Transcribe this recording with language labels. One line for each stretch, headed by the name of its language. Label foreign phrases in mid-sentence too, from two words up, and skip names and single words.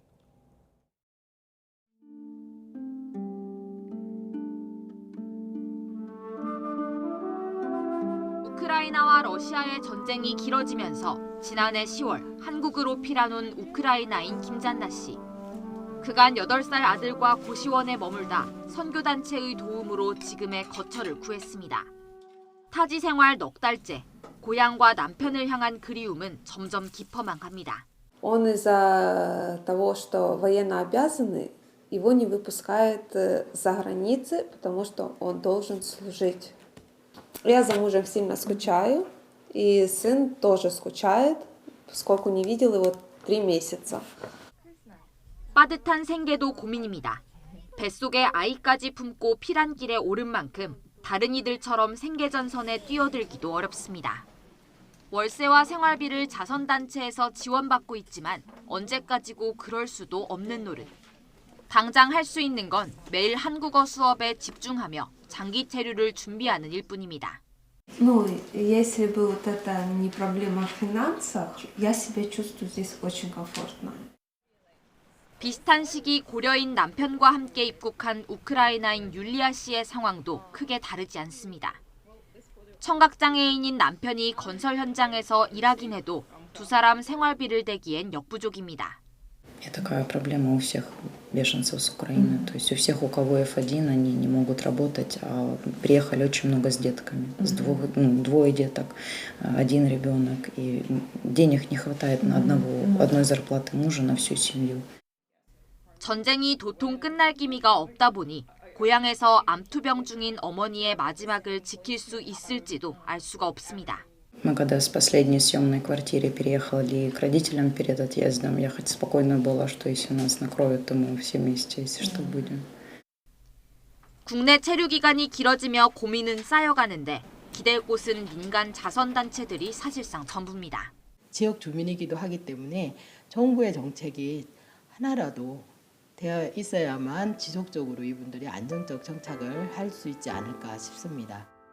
Korean: 우크라이나와 러시아의 전쟁이 길어지면서 지난해 10월 한국으로 피난 온 우크라이나인 김잔나 씨. 그간 8살 아들과 고시원에 머물다 선교단체의 도움으로 지금의 거처를 구했습니다. 타지 생활 넉 달째, 고향과 남편을 향한 그리움은 점점 깊어만 갑니다.
Russian: Он из-за того, что военно обязанный, его не выпускают за границы, потому что он должен служить. Я за мужем сильно скучаю, и сын тоже скучает, поскольку не видел его 3 месяца.
Korean: 빠듯한 생계도 고민입니다. 뱃속에 아이까지 품고 피란길에 오른 만큼 다른 이들처럼 생계전선에 뛰어들기도 어렵습니다. 월세와 생활비를 자선단체에서 지원받고 있지만 언제까지고 그럴 수도 없는 노릇. 당장 할 수 있는 건 매일 한국어 수업에 집중하며 장기 체류를 준비하는 일뿐입니다.
Russian: Ну, если бы вот это не проблема в финансах, я себя чувствую здесь очень комфортно.
Korean: 비슷한 시기 고려인 남편과 함께 입국한 우크라이나인 율리아 씨의 상황도 크게 다르지 않습니다. 청각장애인인 남편이 건설 현장에서 일하긴 해도 두 사람 생활비를 대기엔 역부족입니다.
Russian: Такая проблема у всех беженцев с Украины. То есть у всех, у кого F1, они не могут работать, а приехали очень много с детками. Двое деток, один ребенок. И денег не хватает на одной зарплаты мужа на всю семью.
Korean: 전쟁이 도통 끝날 기미가 없다 보니 고향에서 암투병 중인 어머니의 마지막을 지킬 수 있을지도 알 수가 없습니다.
Russian: Мы когда с последней съемной квартиры переехали к родителям перед отъездом, я хоть спокойно была, что если нас накроют, то мы все вместе, если что, будем.
Korean: 국내 체류 기간이 길어지며 고민은 쌓여가는데 기댈 곳은 민간 자선단체들이 사실상 전부입니다. 지역 주민이기도 하기 때문에 정부의 정책이 하나라도 되어 있어야만 지속적으로 이분들이 안정적 정착을 할 수 있지 않을까 싶습니다.